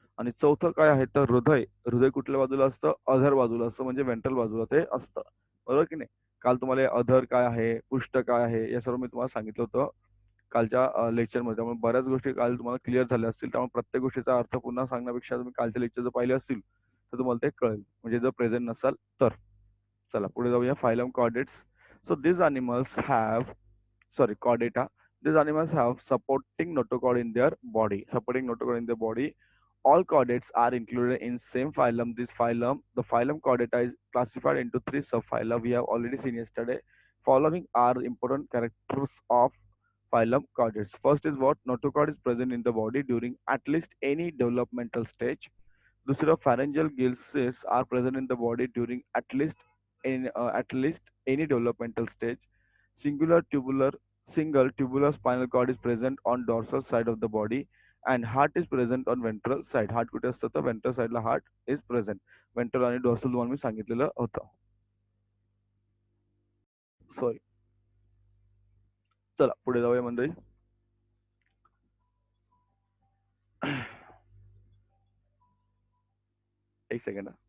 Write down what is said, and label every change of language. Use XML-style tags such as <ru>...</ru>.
<mr>आणि चौथं काय आहे तर हृदय. हृदय कुठल्या बाजूला असतं? अधर बाजूला असतं, म्हणजे वेंट्रल बाजूला ते असतं. बरोबर की नाही? काल तुम्हाला अधर काय आहे, पृष्ठ काय आहे, या सर्व मी तुम्हाला सांगितलं होतं कालच्या लेक्चरमध्ये. त्यामुळे बऱ्याच गोष्टी काल तुम्हाला क्लिअर झाल्या असतील. त्यामुळे प्रत्येक गोष्टीचा अर्थ पुन्हा सांगण्यापेक्षा तुम्ही कालच्या लेक्चर जर पाहिले असतील तर तुम्हाला ते कळेल, म्हणजे जर प्रेझेंट नसाल तर. चला पुढे जाऊया. Phylum chordates.</mr> <en>So this animals have, sorry, chordata. These animals have supporting notochord in their body. Supporting notochord in their body. All chordates are included in same phylum. This phylum, the phylum Chordata, is classified into three subphyla. We have already seen yesterday. Following are important characters of phylum Chordates. First is what? Notochord is present in the body during at least any developmental stage. Dussira, pharyngeal gills are present in the body during at least any developmental stage. Singular tubular Single tubular spinal cord is present on dorsal side of the body, and heart is present on ventral side. Heart</en> <mr>कुठे असतं तर</mr> <en>ventral side ला heart is present.</en> <mr>Ventral आणि dorsal तुम्हाला मी सांगितलेलं होतं. Sorry. चला पुढे जाऊया मंडळी. एक सेकंड.</mr>